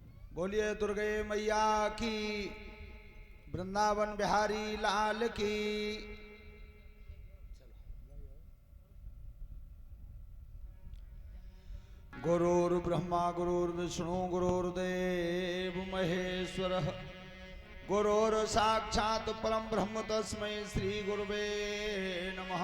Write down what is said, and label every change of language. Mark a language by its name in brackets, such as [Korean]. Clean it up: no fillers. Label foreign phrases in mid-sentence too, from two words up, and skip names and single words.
[Hindi] बोलिए दुर्गे मैया की, वृंदावन बिहारी लाल की। [Sanskrit] गुरुर्ब्रह्मा गुरुर्विष्णु गुरुर्देव महेश्वरः, गुरुर्साक्षात् परं ब्रह्म तस्मै श्री गुरुवे नमः।